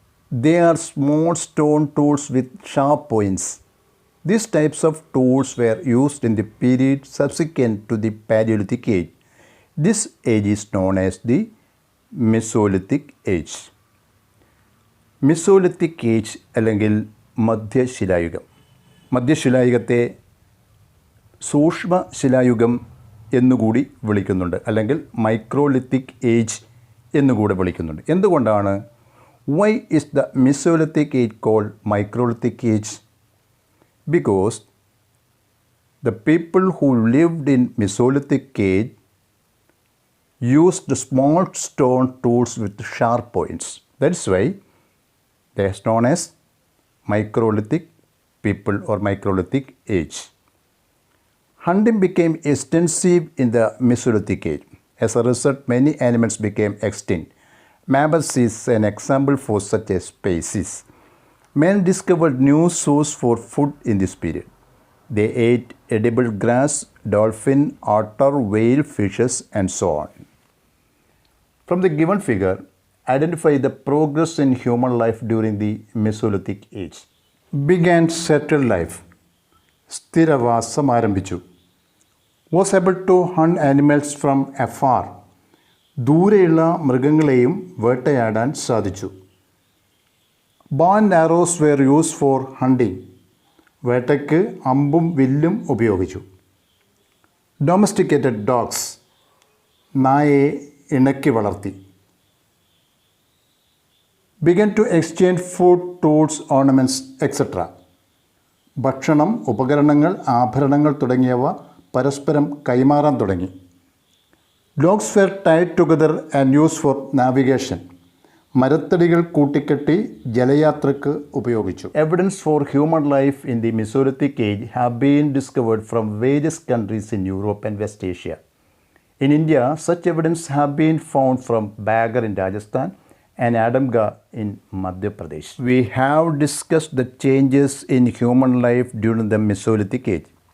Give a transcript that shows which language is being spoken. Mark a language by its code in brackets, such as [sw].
[en] They are small stone tools with sharp points. These types of tools were used in the period subsequent to the Paleolithic age. This age is known as the Mesolithic age. [ml] Mesolithic age അല്ലെങ്കിൽ മധ്യശിലായുഗം. മധ്യശിലായുഗത്തെ സൂക്ഷ്മശിലായുഗം എന്നുകൂടി വിളിക്കുന്നുണ്ട്, അല്ലെങ്കിൽ microlithic age എന്നുകൂടി വിളിക്കുന്നുണ്ട്. എന്തുകൊണ്ടാണ്? [en] Why is the Mesolithic age called microlithic age? Because the people who lived in Mesolithic age used small stone tools with sharp points. That's why they are known as microlithic people or microlithic age. Hunting became extensive in the Mesolithic age. As a result, many animals became extinct. Mammals is an example for such a species. Men discovered new source for food in this period. They ate edible grass, dolphin, otter, whale, fishes, and so on. From the given figure, identify the progress in human life during the Mesolithic age. Began settled life. [ml] സ്ഥിരവാസം ആരംഭിച്ചു. [en] Was able to hunt animals from afar. [ml] ദൂരെയുള്ള മൃഗങ്ങളെയും വേട്ടയാടാൻ സാധിച്ചു. [en] Bow and arrows were used for hunting. [ml] വേട്ടയ്ക്ക് അമ്പും വില്ലും ഉപയോഗിച്ചു. [en] Domesticated dogs. [ml] നായയെ ഇണക്കി വളർത്തി. [en] Began to exchange food, tools, ornaments, etc. [ml] ഭക്ഷണം, ഉപകരണങ്ങൾ, ആഭരണങ്ങൾ തുടങ്ങിയവ പരസ്പരം കൈമാറാൻ തുടങ്ങി. [en] Logs were tied together and used for navigation. [ml] മരത്തടികൾ കൂട്ടിക്കെട്ടി ജലയാത്രയ്ക്ക് ഉപയോഗിച്ചു. [en] Evidence for human life in the Mesolithic age have been discovered from various countries in Europe and West Asia. In India, such evidence have been found from Bagar in Rajasthan and Adamga in Madhya Pradesh. We have discussed the changes in human life during the Mesolithic age.